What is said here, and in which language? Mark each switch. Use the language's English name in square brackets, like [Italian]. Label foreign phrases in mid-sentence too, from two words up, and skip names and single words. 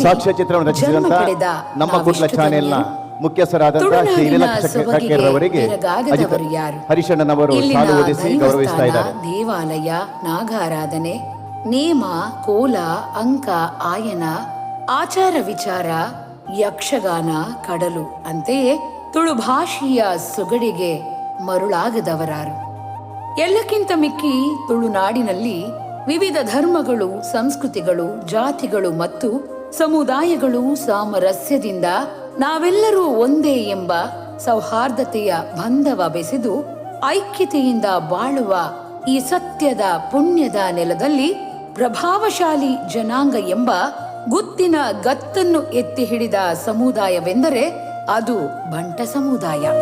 [Kannada] ಸಾಕ್ಷ್ಯಚಿತ್ರವನ್ನು ರಚಿಸಿದಂತ ನಮ್ಮ ಕುಡ್ಲ ಚಾನೆಲ್ನ ಮುಖ್ಯಸ್ಥರಾದಂತಹ ಶ್ರೀ ಲೀಲಾಕೃಷ್ಣರವರಿಗೆ ಹರಿಶಣ್ಣನವರು ಸಾಲು ಓದಿಸಿ ಗೌರವಿಸ್ತಾ ಇದ್ದಾರೆ. ದೇವಾಲಯ, ನಾಗಾರಾಧನೆ, ನೇಮ, ಕೋಲ, ಅಂಕ, ಆಯನ, ಆಚಾರ ವಿಚಾರ, ಯಕ್ಷಗಾನ, ಕಡಲು ಅಂತೆಯೇ ತುಳು ಭಾಷೆಯ ಸೊಗಡಿಗೆ ಮರುಳಾಗದವರಾರು. ಎಲ್ಲಕ್ಕಿಂತ ಮಿಕ್ಕಿ ತುಳುನಾಡಿನಲ್ಲಿ ವಿವಿಧ ಧರ್ಮಗಳು, ಸಂಸ್ಕೃತಿಗಳು, ಜಾತಿಗಳು ಮತ್ತು ಸಮುದಾಯಗಳು ಸಾಮರಸ್ಯದಿಂದ ನಾವೆಲ್ಲರೂ ಒಂದೇ ಎಂಬ ಸೌಹಾರ್ದತೆಯ ಬಂಧವ ಬೆಸೆದು ಐಕ್ಯತೆಯಿಂದ ಬಾಳುವ ಈ ಸತ್ಯದ ಪುಣ್ಯದ ನೆಲದಲ್ಲಿ ಪ್ರಭಾವಶಾಲಿ ಜನಾಂಗ ಎಂಬ ಗುತ್ತಿನ ಗತ್ತನ್ನು ಎತ್ತಿ ಹಿಡಿದ ಸಮುದಾಯವೆಂದರೆ ಅದು ಬಂಟ ಸಮುದಾಯ.